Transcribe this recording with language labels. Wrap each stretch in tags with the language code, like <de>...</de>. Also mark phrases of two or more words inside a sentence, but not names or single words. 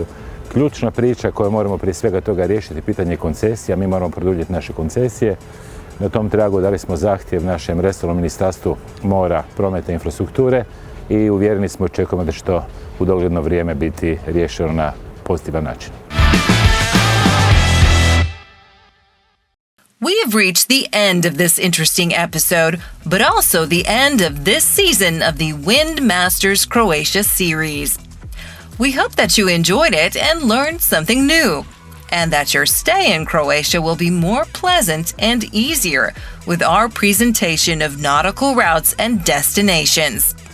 <hr>Ključna priča koju moramo prije svega toga riješiti pitanje koncesija, mi moramo produljiti naše koncesije. Na tom tragu dali smo zahtjev našem resornom ministarstvu mora, prometa i infrastrukture i uvjereni smo, očekujemo da će to u dogledno vrijeme biti riješeno na pozitivan način.</hr> <en>We have reached the end of this interesting episode, but also the end of this season of the Wind Masters Croatia series. We hope that you enjoyed it and learned something new, and that your stay in Croatia will be more pleasant and easier with our presentation of nautical routes and destinations.</en>